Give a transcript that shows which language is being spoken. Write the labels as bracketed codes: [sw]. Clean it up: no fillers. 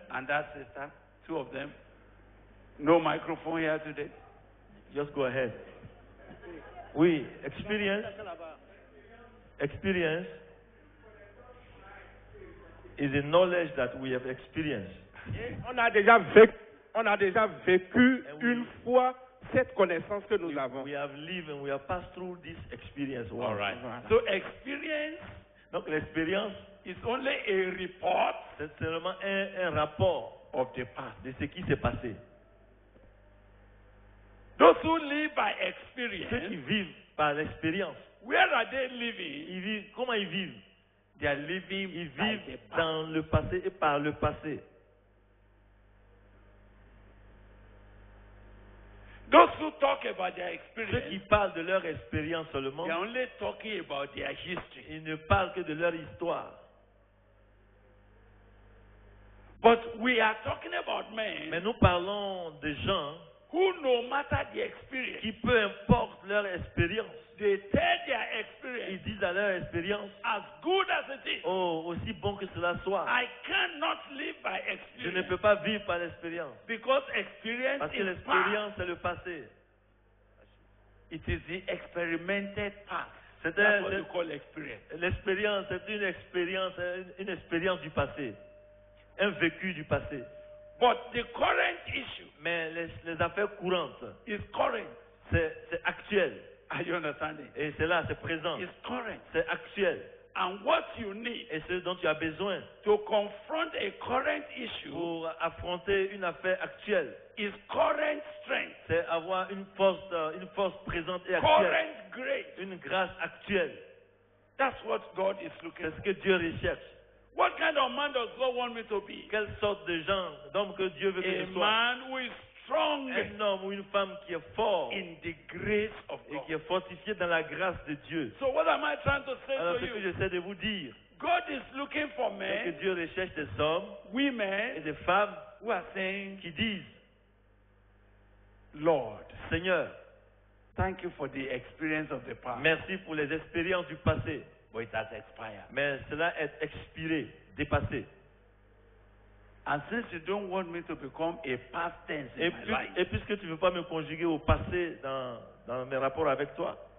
[en] and that sister, two of them. No microphone here today. Just go ahead. Oui, experience. Experience is the knowledge that we have experienced. [fr] On a déjà vécu une fois cette connaissance que nous avons. [en] We have lived and we have passed through this experience. All right. [fr] Voilà. [en] So experience [fr] Donc l'expérience, [en] is only a report [fr] c'est seulement un rapport [en] of the past. [fr] de ce qui s'est passé. [en] Those who live by [fr] Ceux qui [en] experience, [fr] vivent par l'expérience, [en] where are they living? [fr] ils vivent, comment ils vivent? [en] They are living [fr] Ils [en] by the [fr] vivent [en] past. [fr] dans le passé et par le passé. [en] Those who talk about their [fr] Ceux qui [en] experience, [fr] parlent de leur expérience seulement, [en] they are only talking about their history. [fr] ils ne parlent que de leur histoire. [en] But we are talking about [fr] Mais [en] men [fr] nous parlons de gens [en] who, no matter the experience, [fr] qui, peu importe leur expérience, [en] they tell their [fr] ils [en] experience [fr] disent à leur expérience, [en] as good as it is. [fr] oh, aussi bon que cela soit, [en] I cannot live by [fr] je ne [en] experience [fr] peux pas vivre par l'expérience. [en] because experience [fr] Parce que [en] is past. [fr] l'expérience, c'est le passé. [en] It is the experimented past. [fr] C'est [en] That's what [fr] un- [en] you call experience. [fr] L'expérience, c'est une expérience du passé, un vécu du passé. [en] But the current issue [fr] Mais les affaires courantes, [en] is current. [fr] c'est actuel. [en] Are you understanding? [fr] Et c'est là, c'est présent. [en] It's current. [fr] C'est actuel. [en] And what you need [fr] Et ce dont tu as besoin [en] to confront a current issue [fr] pour affronter une affaire actuelle, [en] is current strength, [fr] c'est avoir une force présente et actuelle. [en] current grace. [fr] Une grâce actuelle. [en] That's what God is looking [fr] C'est [en] for. [fr] ce que Dieu recherche. [en] What kind of man does God want me to be? [fr] Quelle sorte de gens, d'hommes que Dieu veut que [en] A [fr] je sois? [en] man who is strong [fr] Un homme ou une femme qui est fort [en] in the grace of [fr] et qui est fortifié dans la grâce de Dieu. [en] So what am I trying to say [fr] Alors [en] to [fr] ce que [en] you? [fr] j'essaie de vous dire, [en] God is looking for [fr] c'est que [en] men, [fr] Dieu recherche des hommes et [en] women [fr] des femmes [en] who are saying, [fr] qui disent, [en] Lord, [fr] Seigneur, [en] thank you for the experience of the past, [fr] merci pour les expériences du passé, [en] but it has expired. [fr] mais cela est expiré, dépassé. [en] And since you don't want me to become a past tense in my life, [fr] Et puisque tu ne veux pas me conjuguer au passé dans mes rapports avec toi,